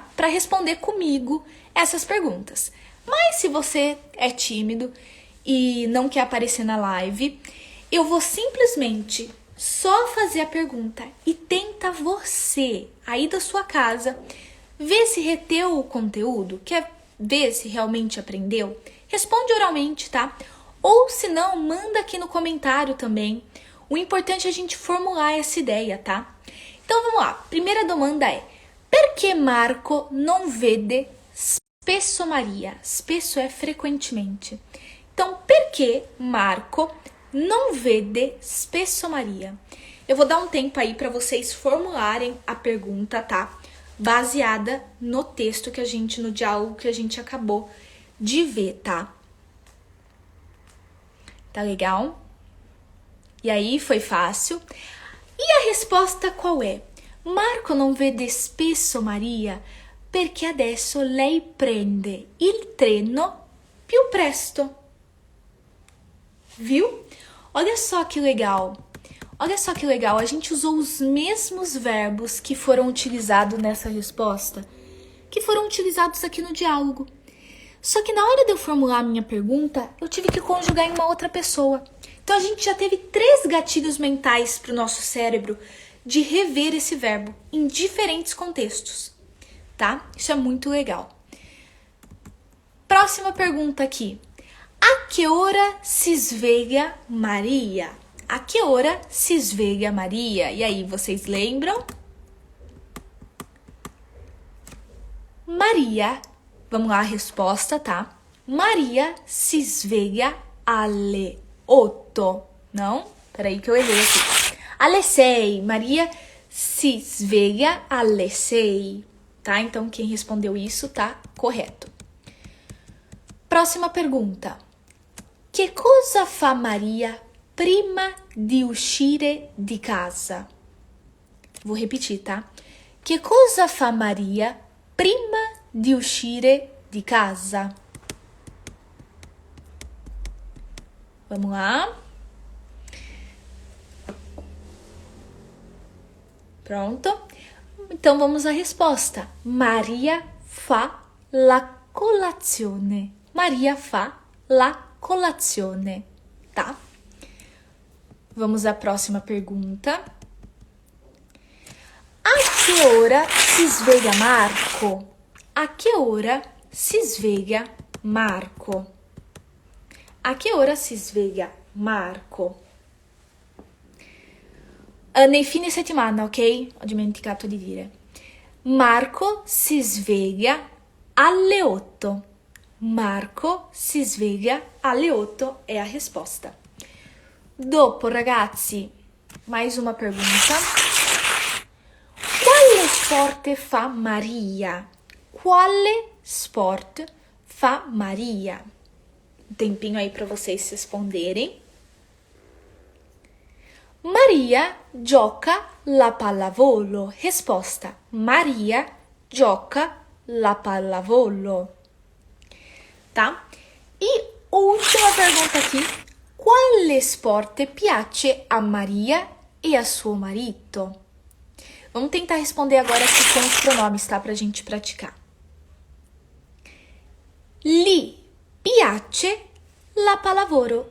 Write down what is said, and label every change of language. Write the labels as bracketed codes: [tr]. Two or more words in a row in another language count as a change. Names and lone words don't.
[pt] Para responder comigo essas perguntas. Mas se você é tímido e não quer aparecer na live, eu vou simplesmente só fazer a pergunta e tenta você, aí da sua casa, ver se reteu o conteúdo, quer ver se realmente aprendeu. Responde oralmente, tá? Ou se não, manda aqui no comentário também. O importante é a gente formular essa ideia, tá? Então vamos lá. [it] Primeira domanda é: perché Marco non vede spesso Maria? [pt] Spesso é frequentemente. Então, [it] perché Marco non vede spesso Maria? [pt] Eu vou dar um tempo aí para vocês formularem a pergunta, tá? Baseada no texto que a gente, no diálogo que a gente acabou de ver, tá? Tá legal? E aí, foi fácil? E a resposta qual é? [it] Marco non vede spesso Maria perché adesso lei prende il treno più presto. [pt] Viu? Olha só que legal. Olha só que legal, a gente usou os mesmos verbos que foram utilizados nessa resposta, que foram utilizados aqui no diálogo. Só que na hora de eu formular a minha pergunta, eu tive que conjugar em uma outra pessoa. Então a gente já teve 3 gatilhos mentais para o nosso cérebro de rever esse verbo em diferentes contextos, tá? Isso é muito legal. Próxima pergunta aqui. A que hora [it] si sveglia Maria? [pt] A que hora [it] si sveglia Maria? [pt] E aí, vocês lembram? Maria, vamos lá a resposta, tá? [it] Maria si sveglia alle 8. [pt] Não? Peraí que eu errei aqui. [it] Alle 6. Maria si sveglia alle 6. [pt] Tá? Então, quem respondeu isso tá correto. Próxima pergunta. [it] Che cosa fa Maria prima di uscire di casa? [pt] Vou repetir, tá? [it] Che cosa fa Maria prima di uscire di casa? [pt] Vamos lá. Pronto? Então vamos à resposta. [it] Maria fa la colazione. Maria fa la colazione, [pt] tá? Vamos à próxima pergunta. [it] A che ora si sveglia Marco? A che ora si sveglia Marco? A che ora si sveglia Marco? Nei fine settimana, ok? Ho dimenticato di dire. Marco si sveglia alle 8. Marco si sveglia alle 8 è a risposta. Dopo, ragazzi, [pt] mais uma pergunta. [it] Quale sport fa Maria? Quale sport fa Maria? [pt] Um tempinho aí para vocês responderem. [it] Maria gioca la pallavolo. Risposta. Maria gioca la pallavolo. [pt] Tá? E última pergunta aqui. [it] Quale sport piace a Maria e a suo marito? [pt] Vamos tentar responder agora aqui com os pronomes, tá? Pra gente praticar. [it] Gli piace la pallavolo.